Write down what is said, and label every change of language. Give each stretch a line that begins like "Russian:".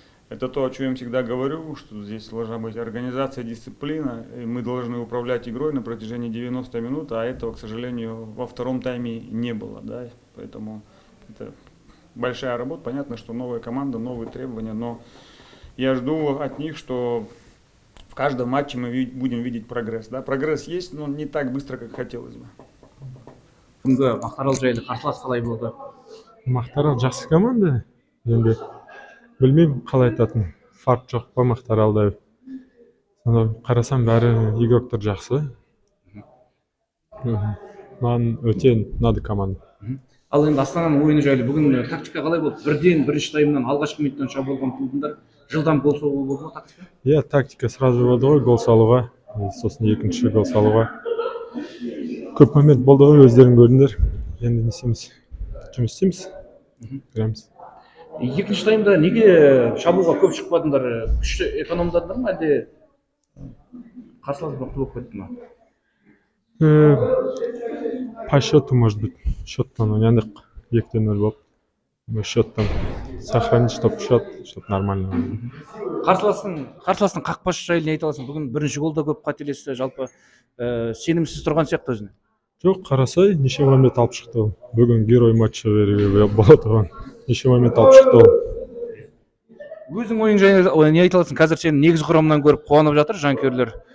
Russian: это то, о чем я всегда говорю, что здесь должна быть организация, дисциплина, и мы должны управлять игрой на протяжении 90 минут, а этого, к сожалению, во втором тайме не было, да, поэтому это большая работа, понятно, что новая команда, новые требования, но я жду от них, что в каждом матче мы будем видеть прогресс, да, прогресс есть, но не так быстро, как хотелось бы.
Kazakh: Бүгінгі Мақтарал жайлы қарсылас қалай болды? Мақтарал жақсы команда, енді білмеймін қалай айтатын, фарк жоқ па Мақтаралда. Сонда қарасам бәрі игроктар жақсы. Маған өте ұнады команда. Ал енді Астананың ойыны жайлы бүгін тактика қалай болды? Бірден бірінші таймнан алғашқы минуттан шабуылға ұмтылдыңдар. Жылдам гол соғуы болды ма тактика? Иә, тактика сразу болды ғой, гол салуға, сосын екінші гол салуға. Көп момент болды ғой, өздерің көрдіңдер. Енді не істейміз? Жұмыс істейміз. Көреміз. Екінші таймда неге шабуылға көп шықпадыңдар? Күшті экономдадыңдар ма, әлде қарсылас мықты болып кетті ма?
Russian: По счету, может быть,
Kazakh: счеттан ойнадық, 2-0 болып.
Russian: Счеттан сохранить, чтоб счет, чтоб нормально.
Kazakh: Қарсыластың қақпашы жайлы не айта аласың? Бүгін бірінші голда көп қателесті, жалпы сенімсіз тұрған сияқты өзіне. Жоқ, қарасай, неше момент алып шықты ол. Бүгін герой матчы беруге болады оған. Неше момент алып шықты ол. Өзің ойың жайлы не айта аласың? Қазір сені негізгі құрамынан көріп қуанып жатыр жанкүйерлер.